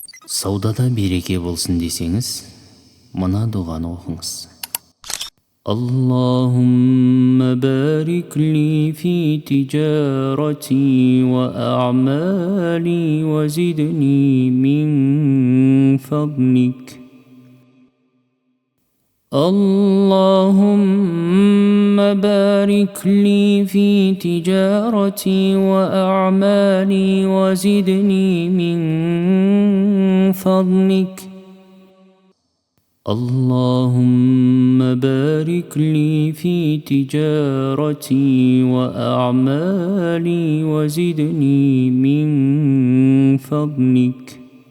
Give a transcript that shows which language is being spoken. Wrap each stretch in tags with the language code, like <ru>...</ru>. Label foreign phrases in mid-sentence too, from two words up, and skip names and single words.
<kk>Саудада береке болсын десеңіз, мына дұғаны оқыңыз.</kk> <ar>اللهم بارك لي في تجارتي وأعمالي وزدني من فضلك. اللهم بارك لي في تجارتي وأعمالي وزدني من فضلك. اللهم بارك لي في تجارتي وأعمالي وزدني من فضلك.</ar>